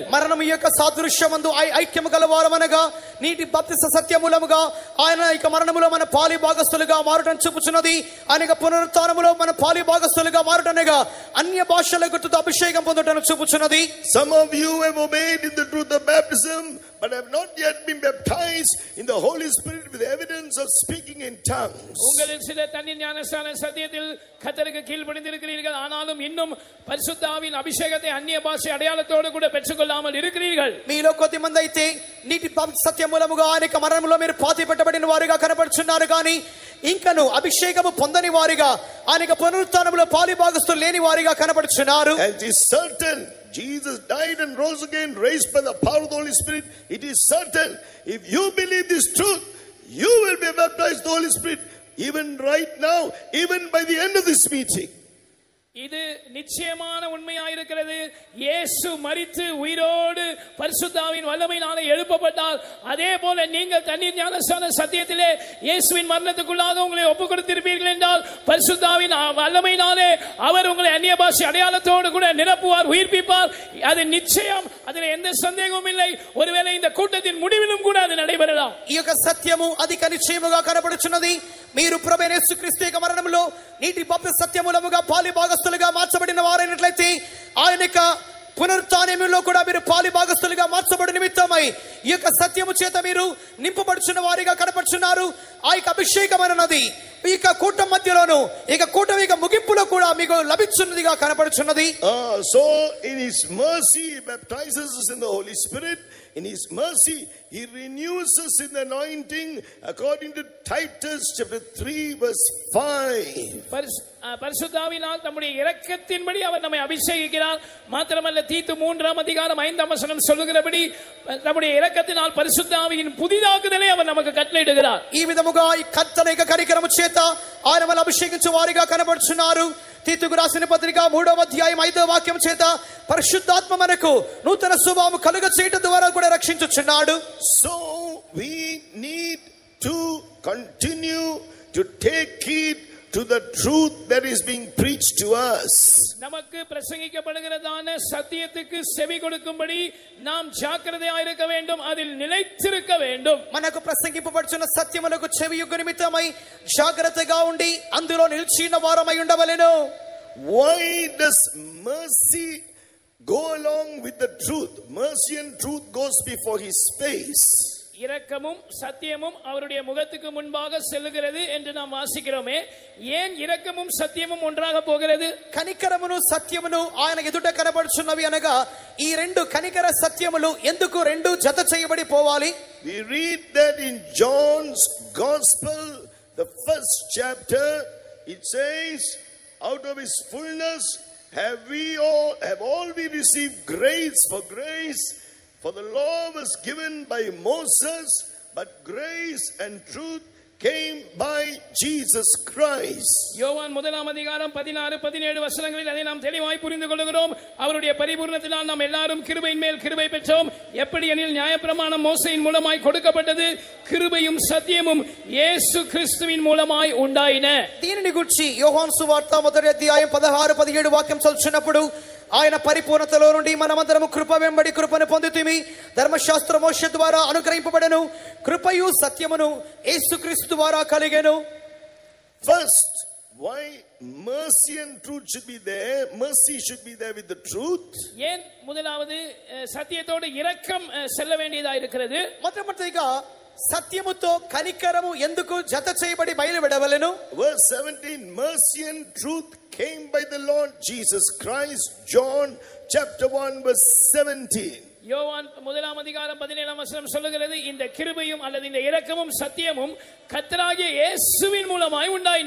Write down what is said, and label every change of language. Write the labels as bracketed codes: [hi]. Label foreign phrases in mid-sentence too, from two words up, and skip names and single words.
[te] మరణం యొక్క సాదృశ్యమందు ఐక్యము గల వారమనగా నీటి బాప్తిస్మ సత్యమూలముగా ఆయన యొక్క మరణములో మన పాలి భాగస్థులుగా మారుటం చూపుచున్నది. ఆయన యొక్క పునరుత్థానములో మన పాలి భాగస్థులుగా మారుటనగా అన్య భాషల గుర్తుతో అభిషేకం పొందుటను చూపుచున్నది. [en] Some of you have obeyed in the truth of baptism, but have not yet been baptized in the Holy Spirit with the evidence of speaking in tongues. [ta] உங்களில் சிலர் தண்ணீர் ஞானஸ்நான சத்தியத்தில் கர்த்தருக்கு கீழ்ப்படிந்திருக்கிறீர்கள், ஆனாலும் இன்னும் பரிசுத்தாவின் அபிஷேகத்தை அந்நிய பாஷை அடையாளத்தோடு கூட பெற்றுக்கொள்ளாமல் இருக்கிறீர்கள். [te] మీలో కొద్దిమంది అయితే నీటి సత్యమూలముగా ఆయన యొక్క మరణంలో మీరు పాతి పెట్టబడిన వారుగా కనబడుచున్నారు, కానీ ఇంకను అభిషేకము పొందని వారిగా ఆయన యొక్క పునరుత్థానములో పాలి భాగస్థులు లేని వారిగా కనబడుచున్నారు. [en] And it is certain Jesus died and rose again, raised by the power of the Holy Spirit. It is certain, if you believe this truth, you will be baptized with the Holy Spirit, even right now, even by the end of this meeting. [ta] இது நிச்சயமான உண்மையாயிருக்கிறது. இயேசு மரித்து உயிரோடு பரிசுத்தாவின் வல்லமையினாலே எழுப்பப்பட்டால், அதே போல நீங்கள் தண்ணீர் ஞானஸ்நான சத்தியத்திலே இயேசுவின் மரணத்துக்குள்ளாக உங்களை ஒப்புக் கொடுத்திருப்பீர்கள் என்றால், பரிசுத்தாவின் வல்லமையினாலே அவர் உங்களை அந்நிய பாஷை அடையாளத்தோடு கூட நிரப்புவார், உயிர்ப்பிப்பார். அது நிச்சயம், அதில் எந்த சந்தேகமும் இல்லை. ஒருவேளை இந்த கூட்டத்தின் முடிவிலும் கூட அது நடைபெறலாம். [te] ఈ యొక్క సత్యము అధిక నిశ్చయముగా కనబడుచున్నది. మీరు ప్రభువైన యేసుక్రీస్తు యొక్క మరణములో నీటి బాప్తిస్మ సత్యమూలముగా పాలి భాగస్థులుగా మార్చబడిన వారైనట్లయితే, ఆయన యొక్క పునరుత్థానములో కూడా మీరు పాలి భాగస్థులుగా మార్చబడి నిమిత్తమై ఈ యొక్క సత్యము చేత మీరు నింపబడుచున్న వారిగా కనపడుచున్నారు. ఆ యొక్క అభిషేకమైన నది ఈ యొక్క కూటం మధ్యలోను ఈ యొక్క కూటమి యొక్క ముగింపులో కూడా మీకు లభించున్నదిగా కనపడుచున్నది. [en] So in his mercy he baptizes us in the Holy Spirit. In his mercy he renews us in the anointing according to Titus chapter 3 verse 5. [ta] பரிசுத்தாவினால் தம்முடைய இரக்கத்தின்படி அவர் நம்மை அபிஷேகிக்கிறார். மாத்திரமல்ல, தீத்து 3ஆம் அதிகாரம் 5ஆம் வசனம் சொல்லுகிறபடி நம்முடைய இரக்கத்தினால் பரிசுத்தாவியின் புதிதாக்குதலை அவர் நமக்கு கட்டளையிடுகிறார். [te] ఈ విధముగా ఈ కర్తనైక కరికరము చేత ఆయన మనల్ని అభిషేకించు వారిగా కనబడుచున్నారు. తీతుకు రాసిన పత్రిక 3వ అధ్యాయం 5వ వాక్యం చేత పరిశుద్ధాత్మ మనకు నూతన స్వభావం కలుగ చేయడం ద్వారా కూడా రక్షించుచున్నాడు. [en] So we need to continue to take heed to the truth that is being preached to us. [ta] நமக்கு பிரசங்கிக்கப்படுகிறதான சத்தியத்துக்கு செவி கொடுக்கும்படி நாம் ஜாக்கிரதையாக இருக்க வேண்டும், அதில் நிலைத்திருக்க வேண்டும். [te] మనకు ప్రసంగింపబడుచున్న సత్యములకు చెవియొగ్గు నిమిత్తమై జాగ్రత్తగా ఉండి అందులో నిలిచిన వారమై ఉండవలెను. [en] Why does mercy go along with the truth? Mercy and truth goes before his face. [ta] இரக்கமும் சத்தியமும் அவருடைய முகத்துக்கு முன்பாக செல்லுகிறது என்று நாம் வாசிக்கிறோமே. ஏன் இரக்கமும் சத்தியமும் ஒன்றாக போகிறது? [te] కనికరమును సత్యమును ఆయన ఎదుట కనబడుచున్నవి అనగా ఈ రెండు కనికర సత్యములు ఎందుకు రెండు జత చేయబడి పోవాలి? [en] We read that in John's Gospel, the first chapter, it says, out of his fullness have all we received grace for grace. For the law was given by Moses, but grace and truth came by Jesus Christ. [ta] யோவான் 1ஆம் அதிகாரம் 16, 17 வசனங்களில் அதை நாம் தெளிவாய் புரிந்து கொள்கிறோம். அவருடைய பரிபூரணத்தினால் நாம் எல்லாரும் கிருபையின் மேல் கிருபை பெற்றோம். எப்படி எனில் நியாயப்பிரமாணம் மோசேயின் மூலமாய் கொடுக்கப்பட்டது, கிருபையும் சத்தியமும் இயேசு கிறிஸ்துவின் மூலமாய் உண்டாயின. [te] దీనిని గురించి యోహాను సువార్త 1వ అధ్యాయం 16, 17 వాక్యం చదువుచున్నప్పుడు, ఆయన పరిపూర్ణతలో నుండి మనమందరము కృప వెంబడి కృపను పొందుతిమి. ధర్మశాస్త్ర మోష ద్వారా అనుగ్రహింపబడెను, కృపయు సత్యమును యేసుక్రీస్తు ద్వారా కలిగెను. [en] First, why mercy and truth should be there? Mercy should be there with the truth. [ta] ஏன் முதலாவது சத்தியத்தோடு இரக்கம் செல்ல வேண்டியதா இருக்கிறது? [te] మొట్టమొదటిగా సత్యముతో కనికరము ఎందుకు జత చేయబడి బయలువెడవలెను? [en] Verse 17, mercy and truth came by the Lord Jesus Christ. John chapter 1 verse 17. [ta] யோவான் 1ஆம் அதிகாரம் 17ஆம் வசனம் சொல்லுகிறது, இந்த கிருபையும் அல்லது இந்த இரக்கமும் சத்தியமும் கர்த்தராகிய இயேசுவின் மூலமாய் உண்டாயின.